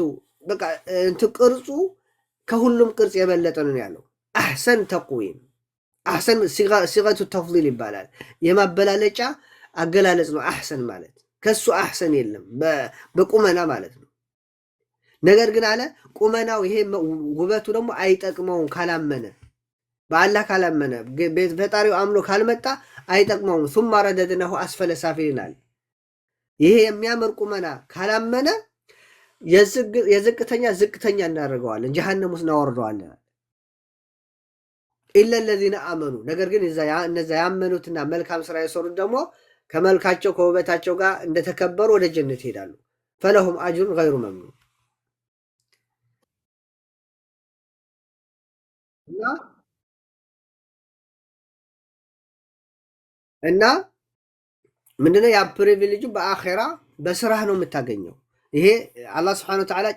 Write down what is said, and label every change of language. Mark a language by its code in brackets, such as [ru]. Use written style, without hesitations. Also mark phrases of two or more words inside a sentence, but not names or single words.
[am] በቃ ቅርጹ ከሁሉም ቅርጽ የበለጠ ነው ያለው። [ar] أحسن تقويم [am] አሕሰን [ar] صيغة تفضيل [am] ይባላል። የማበላለጫ አገላለጽ ነው አሕሰን ማለት። ከሱ አሕሰን የለም በቁመና ማለት ነው። ነገር ግን አለ ቁመናው ይሄ ውበቱ ደግሞ አይጠቅመውም ካላመነ፣ በአላህ ካላመነ፣ ፈጣሪው አምኖ ካልመጣ አይጠቅመውም። [ar] ثم رددناه اسفل سافلين [am] ይሄ የሚያምር ቁመና ካላመነ የዝቅተኛ ዝቅተኛ እናደርገዋለን፣ ጀሃነም ውስጥ እናወርደዋለን። [ar] إلا الذين آمنوا [am] ነገር ግን እነዛ ያመኑትና መልካም ስራ የሰሩት ደግሞ ከመልካቸው ከውበታቸው ጋር እንደተከበሩ ወደ ጀነት ይሄዳሉ። [ar] فلهم اجر غير ممنون [am] እና ምንድነው ያ ፕሪቪሌጁ በአኺራ በስራህ ነው የምታገኘው። ይሄ አላህ [ar] سبحانه وتعالى